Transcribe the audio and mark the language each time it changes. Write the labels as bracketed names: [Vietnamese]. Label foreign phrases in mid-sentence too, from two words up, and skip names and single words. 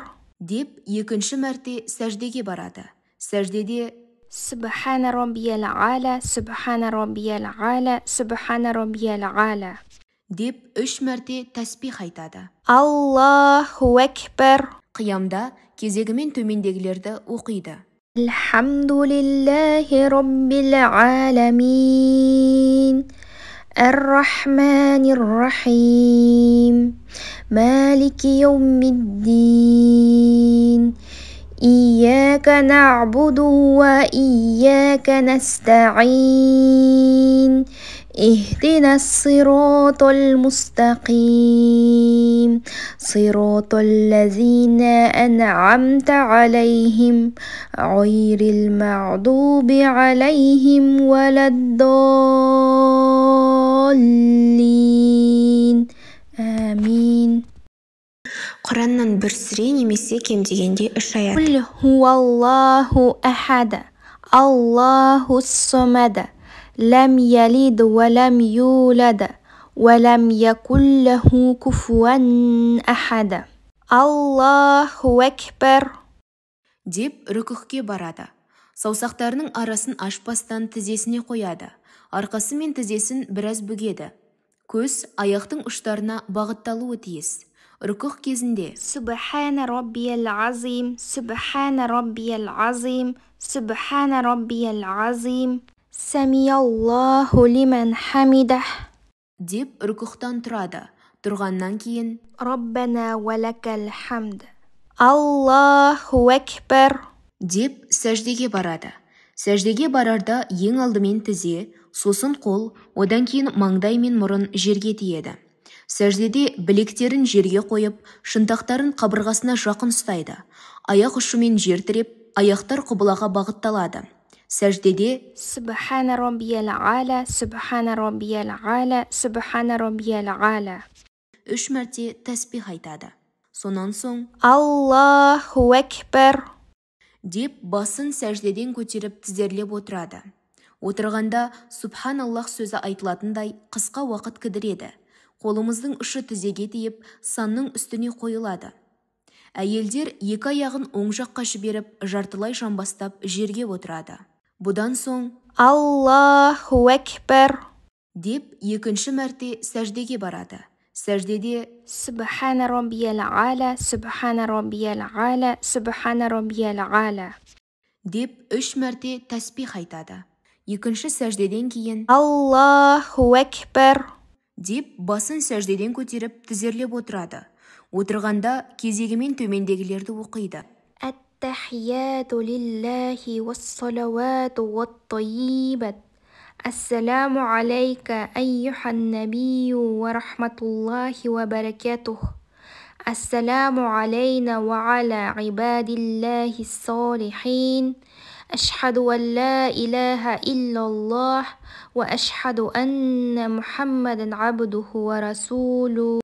[Kazakh] деп 2-ші мәрте сәждеге барады. Сәждеде [Arabic] سبحان ربي الأعلى، سبحان ربي الأعلى، سبحان ربي الأعلى [Kazakh] деп 3 мәрте тәсбих айтады. [Arabic] الله أكبر [Kazakh] Қиямда кезегімен төмендегілерді оқиды. [Arabic] الحمد لله رب العالمين. الرحمن الرحيم. مالك يوم الدين. إياك نعبد وإياك نستعين. اهدنا الصراط المستقيم صراط الذين أنعمت عليهم غير المغضوب عليهم ولا الضالين آمين. [Kazakh] Құраннан бір сүре немесе кем дегенде 3 аят. [Arabic] قل هو الله أحد الله الصمد لم يلد ولم يولد ولم يكن له كفوا أحد. الله أكبر [Kazakh] деп рүкүхке барады. Саусақтарының арасын ашпастан тізесіне қояды. Арқасы мен тізесін біраз бүгеді. Көз аяқтың ұштарына бағытталуы тиіс. Рүкүғ кезінде [Arabic] سبحان ربي العظيم سبحان ربي العظيم سبحان ربي العظيم سمع الله لمن حمده [Kazakh] деп рүкүғтан тұрады. Тұрғаннан кейін [Arabic] ربنا ولك الحمد الله أكبر [Kazakh] деп сәждеге барады. Сәждеге барарда ең алдымен тізе, сосын қол, одан кейін маңдай мен мұрын жерге тиеді. Сәждеде білектерін жерге қойып, шынтақтарын қабырғасына жақын ұстайды. Аяқ ұшымен жер тіреп, аяқтар құбылаға бағытталады. Сәждеде [Arabic] سبحان ربي العالى سبحان ربي العالى سبحان ربي العالى [Kazakh] 3 мәрте тәсбих айтады. Сонан соң [Arabic] الله أكبر [Kazakh] деп басын сәждеден көтеріп тізерлеп отырады. Отырғанда Субханаллах сөзі айтылатындай қысқа уақыт кідіреді. Қолымыздың ұшы тізеге тиіп, санның үстіне қойылады. Әйелдер екі аяғын оң жаққа жіберіп, жартылай жамбастап жерге отырады. Бұдан соң [Arabic] الله أكبر [Kazakh] деп екінші мәрте сәждеге барады. Сәждеде [Arabic] سبحان ربي العالى سبحان ربي العالى سبحان ربي العالى [Kazakh] деп 3 мәрте тәсбих айтады. Екінші сәждеден кейін [Arabic] الله أكبر [Kazakh] деп басын сәждеден көтеріп тізерлеп отырады. Отырғанда кезегімен төмендегілерді оқиды. [Arabic] التحيات لله والصلوات والطيبات السلام عليك أيها النبي ورحمة الله وبركاته السلام علينا وعلى عباد الله الصالحين أشهد أن لا إله إلا الله وأشهد أن محمدا عبده ورسوله